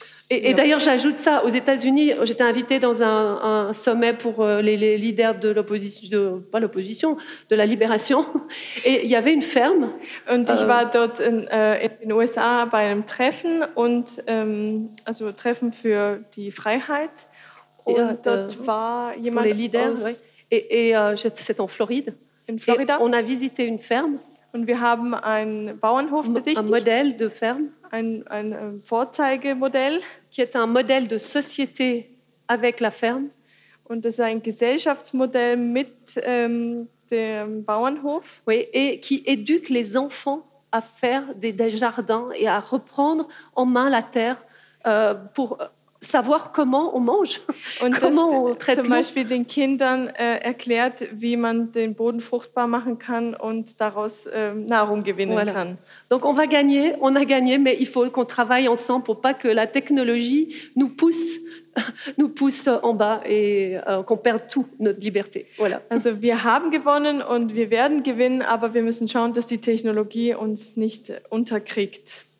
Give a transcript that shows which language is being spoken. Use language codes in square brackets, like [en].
[fr] Et d'ailleurs, j'ajoute ça, aux États-Unis, j'étais invitée dans un sommet pour les leaders de l'opposition, pas l'opposition, de la libération, et il y avait une ferme. [de] Und ich war dort in USA bei einem Treffen, und, also Treffen für die Freiheit, und ja, dort war jemand [fr] pour les leaders, aus... Ouais. Et c'était en Floride. [de] In Florida. [fr] Et on a visité une ferme. [de] Und wir haben einen Bauernhof besichtigt. [fr] Un modèle de ferme. [de] Ein Vorzeigemodell, [fr] qui est un modèle de société avec la ferme, [de] und das ist ein Gesellschaftsmodell mit dem Bauernhof. [fr] Oui, et qui éduque les enfants à faire des jardins et à reprendre en main la terre pour savoir comment on mange, [de] und [fr] comment [de] das, [fr] on traite [de] zum Beispiel den Kindern erklärt, wie man den Boden fruchtbar machen kann und daraus Nahrung gewinnen [fr] voilà. [de] kann. [fr] Donc on va gagner, on a gagné, mais il faut qu'on travaille ensemble pour pas que la technologie nous pousse en bas et qu'on perde toute notre liberté. Voilà. [de] Also wir haben gewonnen und wir werden gewinnen, aber wir müssen schauen, dass die Technologie uns nicht unterkriegt.